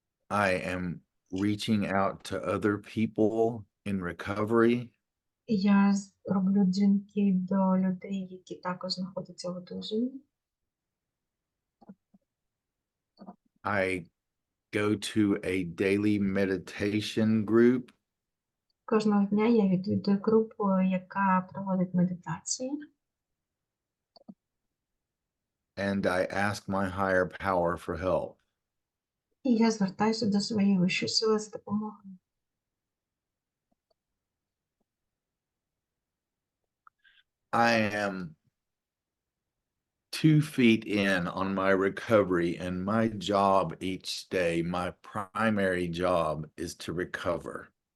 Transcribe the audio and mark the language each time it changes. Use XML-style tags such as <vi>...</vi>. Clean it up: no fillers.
<en>I am reaching out to other people in recovery.</en> <uk>Я роблю дзвінки до людей, які також знаходяться в одужанні.</uk> <en>I go to a daily meditation group.</en> <uk>Кожного дня я відвідую групу, яка проводить медитації.</uk> <en>And I ask my higher power for help.</en> <uk>І я звертаюся до своєї вищої сили з допомогою.</uk> <en>I am 2 feet in on my recovery, and my job each day, my primary job is to recover.</en>